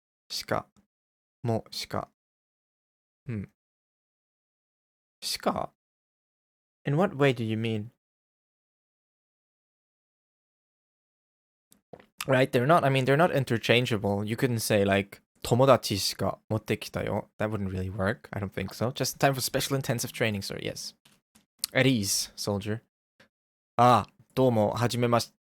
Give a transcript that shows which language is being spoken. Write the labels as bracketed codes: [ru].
[ja] Shika. Mo shika. [en] Shika? In what way do you mean? Right, they're not interchangeable. You couldn't say like, [ja] 友達しか持ってきたよ. [en] That wouldn't really work. I don't think so. Just in time for special intensive training, sir. Yes. At ease, soldier. [ja] Ah, どうも、はじめまし...